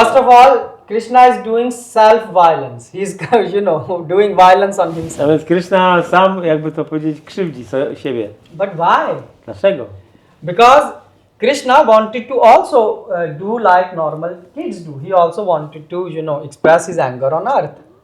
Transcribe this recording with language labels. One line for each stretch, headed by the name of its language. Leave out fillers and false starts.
English: First of all, Krishna is doing self-violence. He's doing violence on A himself.
Polish: więc Kryszna sam, jakby to powiedzieć, krzywdzi siebie.
English: But why?
Polish: Dlaczego?
English: Because Krishna wanted to also do like normal kids do. He also wanted to, express his anger on earth.